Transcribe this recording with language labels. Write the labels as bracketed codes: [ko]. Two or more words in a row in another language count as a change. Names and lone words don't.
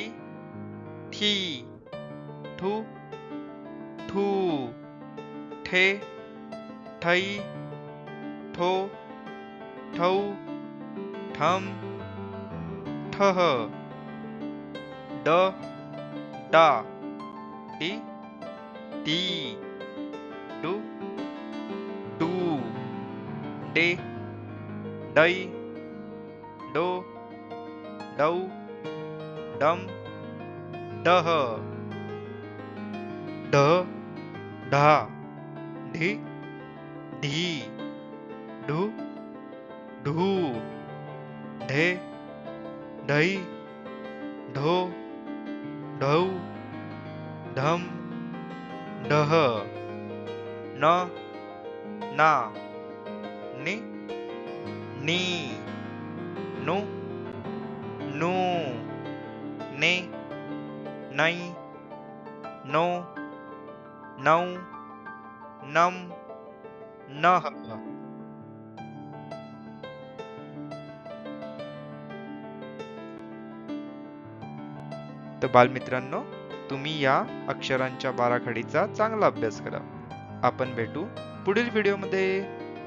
[mr] थी, ठू, ठू, ठे, ठै, ठो, ठौ, ठम, ठह, ड, डा, डी, डी, डू, डू, डे, डै, डो, डौ, डम, डह, ढ, ढा, ढी, ढी, ढू, ढू, ढे, ढै, ढो, ढौ, ढम, ढह, न, ना, नि, नी, नु, नू, ने, नै, नो, नौ, नम, नह. तर बालमित्रांनो, तुम्ही या अक्षरांच्या बाराखडीचा चांगला अभ्यास करा. आपण भेटू पुढील व्हिडिओमध्ये.